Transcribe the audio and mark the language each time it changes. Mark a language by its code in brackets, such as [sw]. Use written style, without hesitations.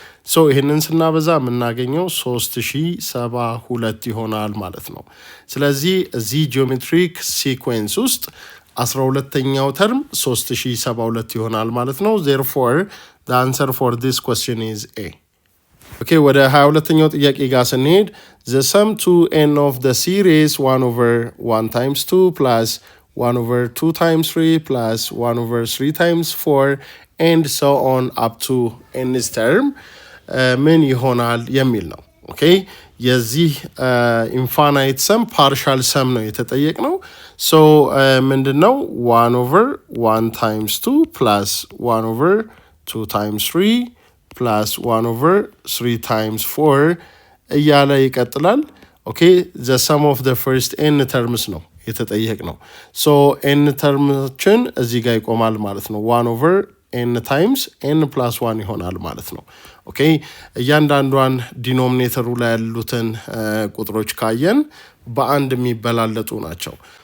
[am] ሶ ይሄንን ስናበዛ የምናገኘው 3072 ይሆናል ማለት ነው። ስለዚህ እዚህ ጂኦሜትሪክ ሲኩዌንስ ውስጥ 12ኛው ተርም 3072 ይሆናል ማለት ነው። [en] therefore the answer for this question is A. [am] ኦኬ፣ ወደ 22ኛው ጥያቄ ጋር ስንሄድ [en] the sum to n of the series 1 over 1 times 2 plus 1 over 2 times 3 plus 1 over 3 times 4 and so on up to nth term [am] ምን ይሆናል የሚል ነው። ኦኬ፣ የዚህ ኢንፋናይት ሰም ፓርሻል ሰም ነው የተጠየቅነው። ሶ ምንድነው? 1 over 1 times 2 plus 1 over 2 times 3 plus 1 over 3 times 4 እያለ ይቀጥላል። ኦኬ፣ [en] the sum of the first n terms [am] ነው የተጠየቅነው። ሶ n ተርሞችን እዚህ ጋር ይቆማል ማለት ነው። 1 over n times n plus 1 ይሆናል ማለት ነው። ኦኬ፣ እያንዳንዷን ዲኖሚኔተሩ ላይ ያሉትን ቁጥሮች ካየን በአንድ የሚበላለጡ ናቸው።